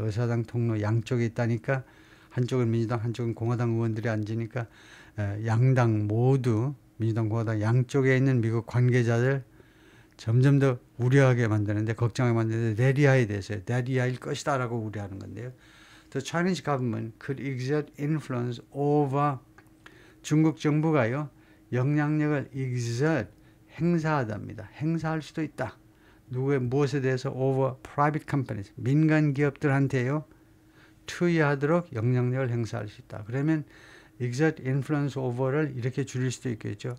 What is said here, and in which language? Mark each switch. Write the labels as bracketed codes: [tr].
[ko] 의사당 통로 양쪽에 있다니까 한쪽은 민주당, 한쪽은 공화당 의원들이 앉으니까 양당 모두 민주당, 공화당 양쪽에 있는 미국 관계자들 점점 더 우려하게 만드는데 걱정하게 만드는데 대리하에 대해서 대리하일 것이다 라고 우려하는 건데요. [en] The Chinese government could exert influence over [ko] 중국 정부가요. 영향력을 exert 행사하답니다. 행사할 수도 있다. 무엇에 대해서 [en] over private companies [ko] 민간 기업들한테요. 투여하도록 영향력을 행사할 수 있다. 그러면 exert influence over를 이렇게 줄일 수도 있겠죠.